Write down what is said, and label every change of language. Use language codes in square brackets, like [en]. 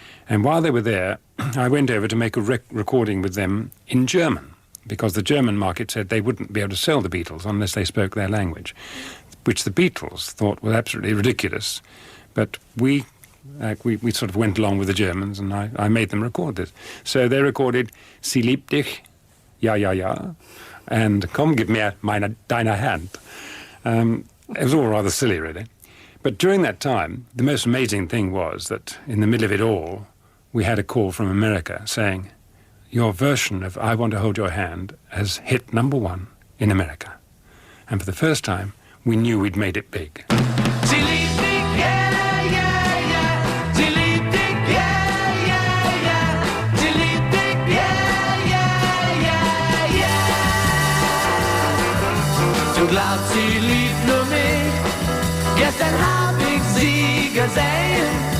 [en] And while they were there, I went over to make a recording with them in German, because the German market said they wouldn't be able to sell the Beatles unless they spoke their language, which the Beatles thought was absolutely ridiculous. But we sort of went along with the Germans, and I made them record this. So they recorded Sie liebt dich, ja, ja, ja, and Komm, gib mir deine Hand. It was all rather silly, really. But during that time, the most amazing thing was that in the middle of it all, we had a call from America saying, your version of I Want to Hold Your Hand has hit #1 in America. And for the first time, we knew we'd made it big. [de] Sie liebt dich, yeah, yeah, yeah. Sie liebt dich, yeah, yeah, yeah. Sie liebt dich, yeah, yeah, yeah, yeah. Du glaubst, sie liebt nur mich. Gestern hab ich sie gesehen.